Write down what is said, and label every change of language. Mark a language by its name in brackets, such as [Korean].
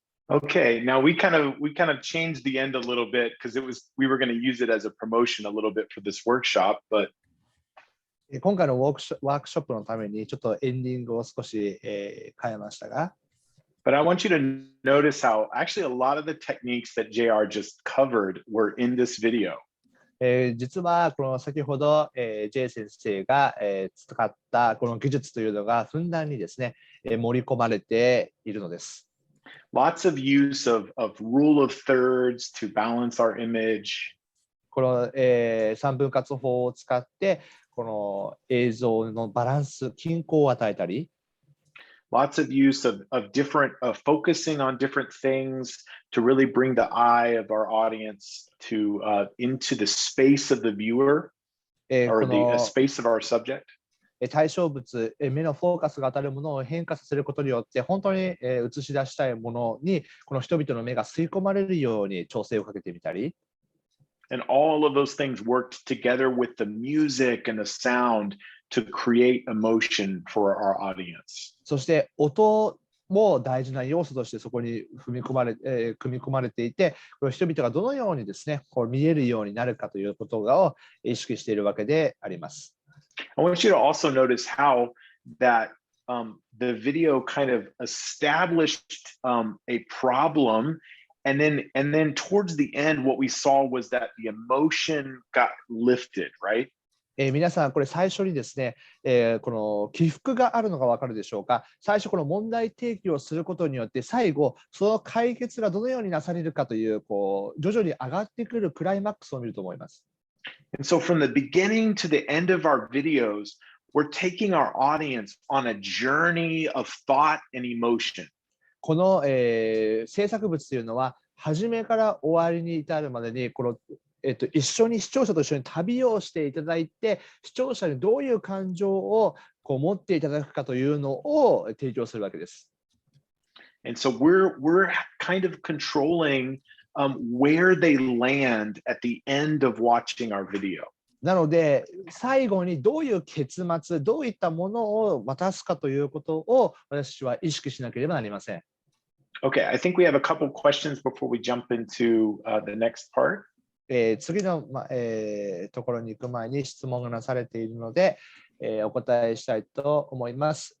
[English] Okay, now we kind of changed the end a little bit because we were going to use it as a promotion a little bit for this workshop, but [Japanese] 今回のワークショップのためにちょっとエンディングを少し、変えましたが、 [English] But I want you to notice how actually a lot of the techniques that JR just covered were in this video. [Japanese] 実はこの先ほど、J 先生が、使ったこの技術というのがふんだんにですね、盛り込まれているのです。 [English] Lots of use of rule of thirds to balance our image. [Japanese] この、3分割法を使ってこの映像のバランス、均衡を与えたり、 [English] Lots of use of different focusing on different things to really bring the eye of our audience to into the space of the viewer or the space of our subject. [Japanese] 対象物、目のフォーカスが当たるものを変化させることによって本当に映し出したいものにこの人々の目が吸い込まれるように調整をかけてみたり。 [English] And all of those things worked together with the music and the sound to create emotion for our audience. [Japanese] そして音も大事な要素としてそこに組み込まれていて、これ人々がどのようにですね、こう見えるようになるかということを意識しているわけであります。 [English] I want you to also notice how that the video kind of established a problem. And then towards the end, what we saw was that the emotion got lifted, right? [Japanese] 皆さん、これ最初にですね、この起伏があるのが分かるでしょうか。最初、この問題提起をすることによって、最後、その解決がどのようになされるかという、徐々に上がってくるクライマックスを見ると思います。 [English] And so from the beginning to the end of our videos, we're taking our audience on a journey of thought and emotion. [Japanese] この、制作物というのは、初めから終わりに至るまでに、視聴者と一緒に旅をしていただいて、視聴者にどういう感情を持っていただくかというのを提供するわけです。 [English] And so we're kind of controlling where they land at the end of watching our video. [Japanese] なので、最後にどういう結末、どういったものを渡すかということを私は意識しなければなりません。 [English] Okay, I think we have a couple questions before we jump into the next part. [Japanese] 次の、ところに行く前に質問がなされているので、お答えしたいと思います。